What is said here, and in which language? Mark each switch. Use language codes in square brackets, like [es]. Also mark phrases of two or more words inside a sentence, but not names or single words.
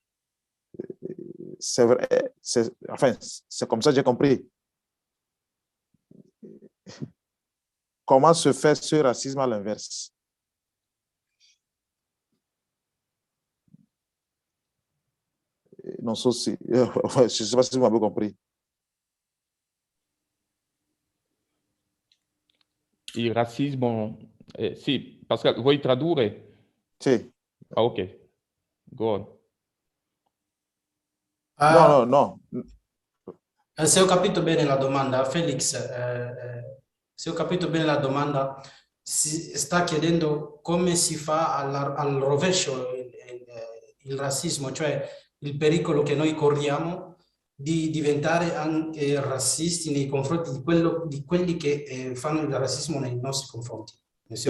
[fr] C'est vrai, enfin, c'est comme ça que j'ai compris. Comment se fait ce racisme à l'inverse? [it] Non so si, [fr] je ne sais pas si vous m'avez compris. [it] Il razzismo, sì, Pascal, vuoi tradurre? Sì. [en] Ah, ok, go on. [it] No. Se ho capito bene la domanda, Felix, se ho capito bene la domanda, si sta chiedendo come si fa al rovescio il razzismo, cioè il pericolo che noi corriamo di diventare anche razzisti nei confronti di quelli che fanno il razzismo nei nostri confronti.